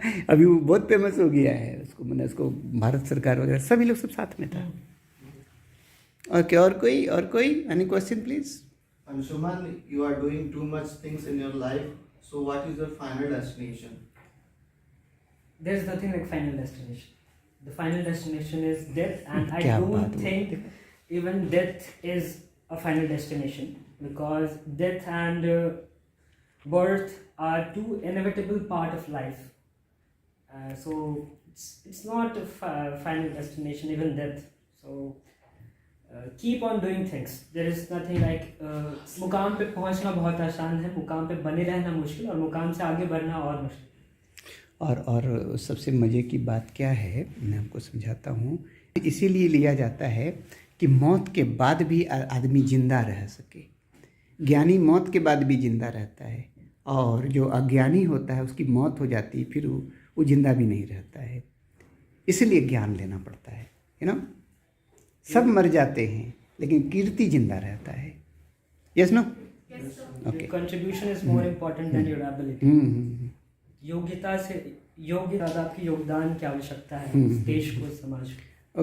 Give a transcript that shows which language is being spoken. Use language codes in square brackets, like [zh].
[hi] अभी वो बहुत फेमस हो गया है, उसको मैंने उसको भारत सरकार वगैरह सभी लोग सब साथ में था। [en] okay, [hi] और कोई [en] Any question please? Anshuman, you are doing too much things in your life. So, what is your final destination? There's nothing like final destination. The final destination is death, and I [hi] क्या [en] don't [hi] बात [en] think even death is a final destination, because death and birth are two inevitable part of life. So it's not a final destination, even death. So keep on doing things. There is nothing like [hi] मुकाम पे पहुंचना बहुत आसान है, मुकाम पे बने रहना मुश्किल, और मुकाम से आगे बढ़ना और मुश्किल. और सबसे मज़े की बात क्या है, मैं आपको समझाता हूँ. इसीलिए लिया जाता है कि मौत के बाद भी आदमी ज़िंदा रह सके. ज्ञानी मौत के बाद भी ज़िंदा रहता है, और जो अज्ञानी होता है उसकी मौत हो जाती है, फिर वो ज़िंदा भी नहीं रहता है. इसलिए ज्ञान लेना पड़ता है, [en] You know. [hi] सब मर जाते हैं लेकिन कीर्ति जिंदा रहता है. [en] Yes no. Your contribution is more important than your ability. [hi] योग्यता ज़्यादा आपकी योगदान की आवश्यकता है इस देश को, समाज को.